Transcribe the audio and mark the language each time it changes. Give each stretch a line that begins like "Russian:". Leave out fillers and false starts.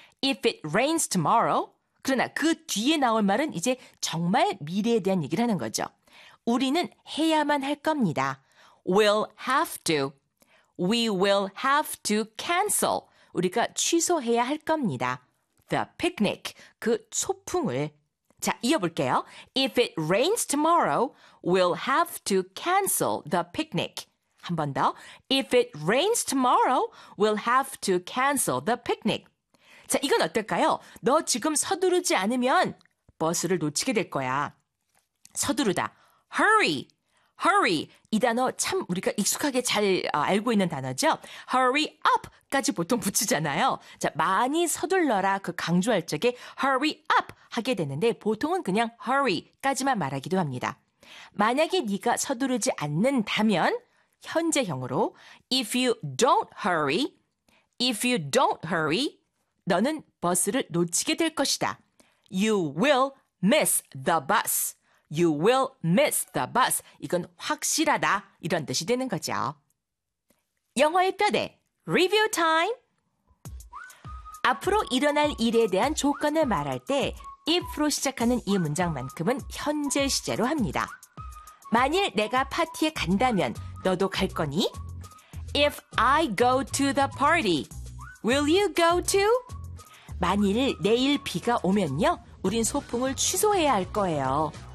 English: If it rains tomorrow,
Korean: 그러나 그 뒤에 나올 말은 이제 정말 미래에 대한 얘기를 하는 거죠. 우리는 해야만 할 겁니다.
English: We'll have to. We will have to cancel.
Korean: 우리가 취소해야 할 겁니다.
English: The picnic.
Korean: 그 소풍을. 자, 이어볼게요.
English: If it rains tomorrow, we'll have to cancel the picnic.
Korean: 한 번 더.
English: If it rains tomorrow, we'll have to cancel the picnic.
Korean: 자, 이건 어떨까요? 너 지금 서두르지 않으면 버스를 놓치게 될 거야. 서두르다. Hurry. Hurry, 이 단어 참 우리가 익숙하게 잘 알고 있는 단어죠. Hurry up까지 보통 붙이잖아요. 자, 많이 서둘러라 그 강조할 적에 Hurry up 하게 되는데 보통은 그냥 Hurry까지만 말하기도 합니다. 만약에 네가 서두르지 않는다면 현재형으로
English: If you don't hurry,
Korean: if you don't hurry, 너는 버스를 놓치게 될 것이다.
English: You will miss the bus. You will miss the bus.
Korean: 이건 확실하다. 이런 뜻이 되는 거죠. 영어의 뼈대,
English: review time.
Korean: 앞으로 일어날 일에 대한 조건을 말할 때 if로 시작하는 이 문장만큼은 현재 시제로 합니다. 만일 내가 파티에 간다면 너도 갈 거니?
English: If I go to the party, will you go to?
Korean: 만일 내일 비가 오면요, 우린 소풍을 취소해야 할 거예요.